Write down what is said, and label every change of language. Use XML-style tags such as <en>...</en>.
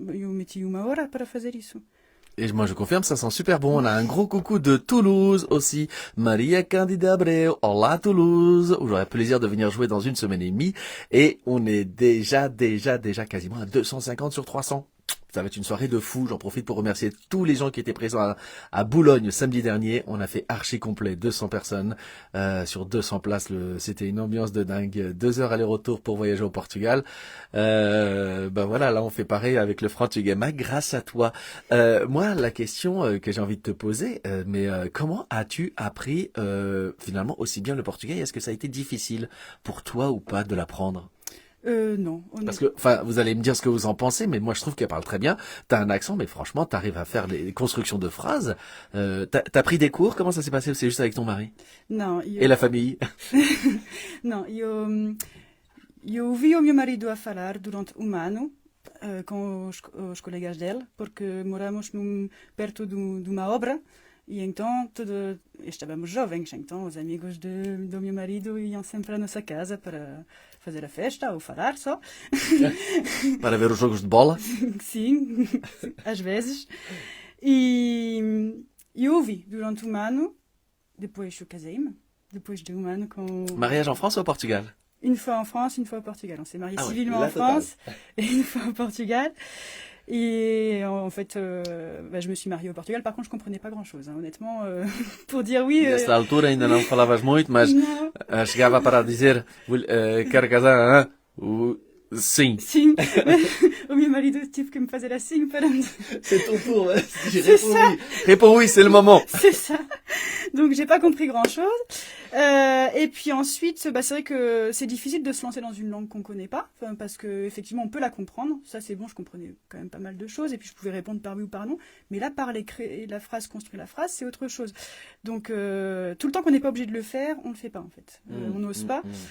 <pt>Eu meti 1 hora para fazer isso.</pt> <fr>Et moi je confirme, ça sent super bon. On a un gros coucou de Toulouse aussi. Maria Candida Abreu. Hola Toulouse. Où j'aurai plaisir de venir jouer dans une semaine et demie. Et on est déjà quasiment à 250 sur 300. Ça va être une soirée de fou. J'en profite pour remercier tous les gens qui étaient présents à Boulogne samedi dernier. On a fait archi complet, 200 personnes sur 200 places. C'était une ambiance de dingue. 2 heures aller-retour pour voyager au Portugal. Ben voilà, là on fait pareil avec le Frantugama grâce à toi. Moi, la question que j'ai envie de te poser, comment as-tu appris finalement aussi bien le portugais? Est-ce que ça a été difficile pour toi ou pas de l'apprendre? Non. Parce que, enfin, vous allez me dire ce que vous en pensez, mais moi je trouve qu'elle parle très bien. T'as un accent, mais franchement, t'arrives à faire les constructions de phrases. T'as pris des cours? Comment ça s'est passé? Ou c'est juste avec ton mari? Non. Et la famille?</fr> <pt>Não, eu ouvi o meu marido a falar durante ano com os colegas dele, porque moramos perto de uma obra. E então estávamos jovens, então os amigos do meu marido iam sempre à nossa casa para fazer a festa ou falar só. Para ver os jogos de bola? Sim, às vezes. E eu ouvi durante ano, depois eu casei-me, depois de ano com...</pt> <fr>Mariage en France ou au Portugal? Une fois en France, une fois au Portugal. On s'est mariés civilement oui, en France et une fois au Portugal. Et en fait, je me suis mariée au Portugal. Par contre, je comprenais pas grand-chose, hein, honnêtement. Pour dire oui...</fr> <pt>Nessa altura ainda não falavas muito, mas chegava para dizer quero casar, hein? Sim. Sim. O meu marido tive que me fazer assim para me...</pt> <fr>C'est ton tour, hein? Réponds oui, c'est le moment. C'est ça. Donc j'ai pas compris grand-chose. Et puis ensuite, c'est vrai que c'est difficile de se lancer dans une langue qu'on connaît pas, parce que effectivement on peut la comprendre. Ça c'est bon, je comprenais quand même pas mal de choses, et puis je pouvais répondre par oui ou par non. Mais là, parler, créer la phrase, construire la phrase, c'est autre chose. Donc tout le temps qu'on n'est pas obligé de le faire, on le fait pas en fait. On n'ose pas.</fr>